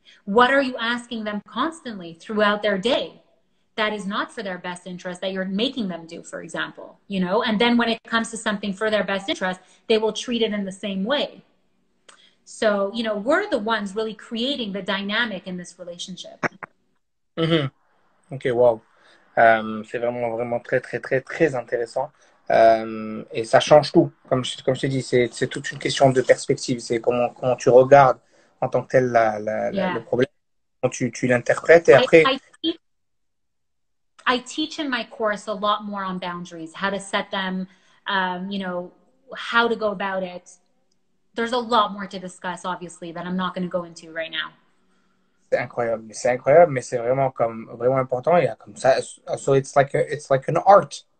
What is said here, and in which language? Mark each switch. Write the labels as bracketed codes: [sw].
[en] What are you asking them constantly throughout their day that is not for their best interest that you're making them do, for example, you know? And then when it comes to something for their best interest, they will treat it in the same way. So, you know, we're the ones really creating the dynamic in this relationship. Ok, wow. [fr] C'est vraiment très intéressant. Et ça change tout. Comme je te dis, c'est toute une question de perspective. C'est comment tu regardes en tant que tel le problème, comment tu l'interprètes. Et après... [en] I teach in my course a lot more on boundaries, how to set them, you know, how to go about it. There's a lot more to discuss, obviously, that I'm not going to go into right now. [fr] C'est incroyable, mais c'est vraiment important. Il y a comme ça, [en] so it's like an art.